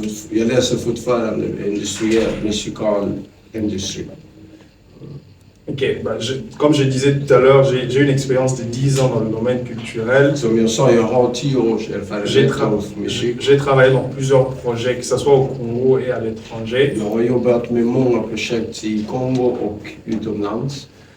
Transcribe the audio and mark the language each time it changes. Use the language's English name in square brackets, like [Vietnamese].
[Swedish] Jag läser fortfarande musikal industri. [French] Ok, comme je disais tout à l'heure, j'ai une expérience de 10 ans dans le domaine culturel. [Swedish] Som jag sa, jag har 10 års erfarenhet av musik. [French] J'ai travaillé dans plusieurs projets, que ce soit au Congo et à l'étranger. [Swedish] Jag har jobbat med många projekt i Kongo och utomlands.